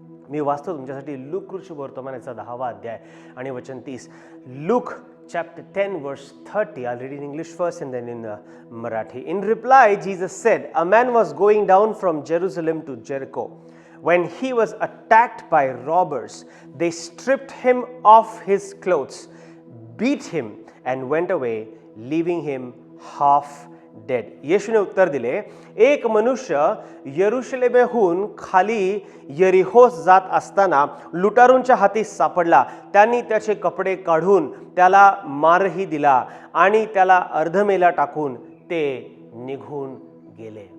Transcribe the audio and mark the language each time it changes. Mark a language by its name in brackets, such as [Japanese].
[Marathi] मी वाचतो तुमच्यासाठी लूक वर्तमानाचा 10वा अध्याय आणि वचन 30. [English] Luke chapter 10 verse 30. I'll read in English first and then in Marathi. In reply, Jesus said, a man was going down from Jerusalem to Jericho. When he was attacked by robbers, they stripped him of his clothes, beat him and went away, leaving him half dead. [Marathi] येशूने उत्तर दिले, एक मनुष्य यरुशलेमेहून खाली यरिहोस जात असताना लुटारूंच्या हाती सापडला. त्यांनी त्याचे कपडे काढून त्याला मारही दिला आणि त्याला अर्धमेला टाकून ते निघून गेले.